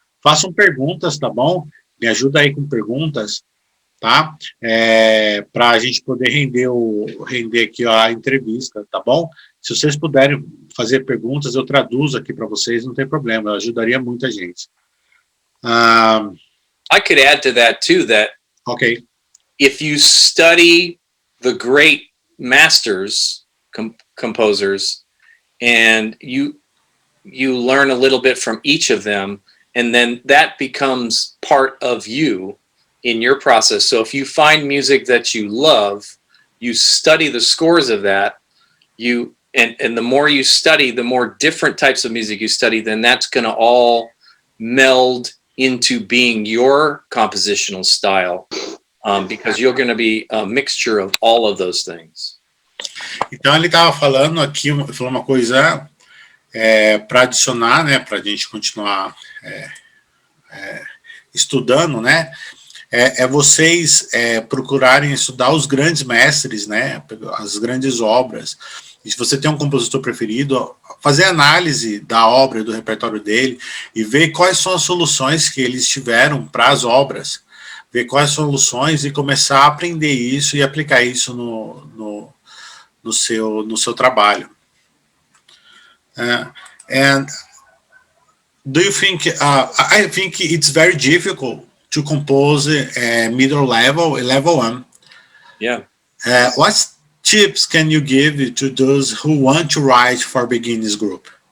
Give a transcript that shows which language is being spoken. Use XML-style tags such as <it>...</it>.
<pt>Façam perguntas, tá bom? Me ajuda aí com perguntas, tá? Para a gente poder render aqui a entrevista, tá bom? Se vocês puderem fazer perguntas, eu traduzo aqui para vocês, não tem problema, ajudaria muita gente.</pt> <en>I could add to that too, that okay, if you study the great masters, composers, and you learn a little bit from each of them, and then that becomes part of you in your process. So if you find music that you love, you study the scores of that, and the more you study, the more different types of music you study, then that's going to all meld into being your compositional style, because you're going to be a mixture of all of those things.</en> <pt>Então ele estava falando aqui, falou uma coisa para adicionar, né, para a gente continuar estudando, né, vocês procurarem estudar os grandes mestres, né, as grandes obras. E se você tem um compositor preferido, fazer análise da obra, do repertório dele, e ver quais são as soluções que eles tiveram para as obras, ver quais soluções e começar a aprender isso e aplicar isso no seu trabalho.</pt> <en>And do you think, I think it's very difficult to compose middle level, level 1. Yeah. What tips can you give to those who want to write for beginners group?</en>